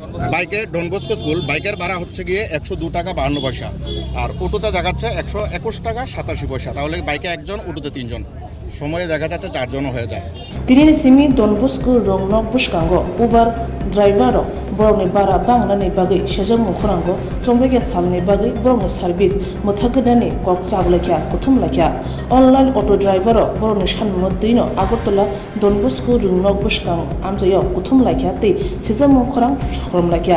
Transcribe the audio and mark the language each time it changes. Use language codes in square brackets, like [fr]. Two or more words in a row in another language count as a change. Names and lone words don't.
[bn] বাইকে ডনবস্কো স্কুল বাইকের ভাড়া হচ্ছে গিয়ে 102 টাকা 52 পয়সা, আর অটোতে দেখাচ্ছে 121 টাকা 87 পয়সা। তাহলে বাইকে একজন, অটোতে 3জন, সময়ে দেখা যাচ্ছে 4জনও হয়ে যায়। [trp] Tinini simi Don Bosco rong nok buskango Uber driver borongni bara bangnani bagui sejak mukhorango chongjage salni bagui borongni service muthagadani kok chablakya kuthum lakya [en] online auto driver [trp] borongni sanmodino Agartala Don Bosco rong nok buskang amjayo kuthum lakya tei sejak mukhorang sakrom lakya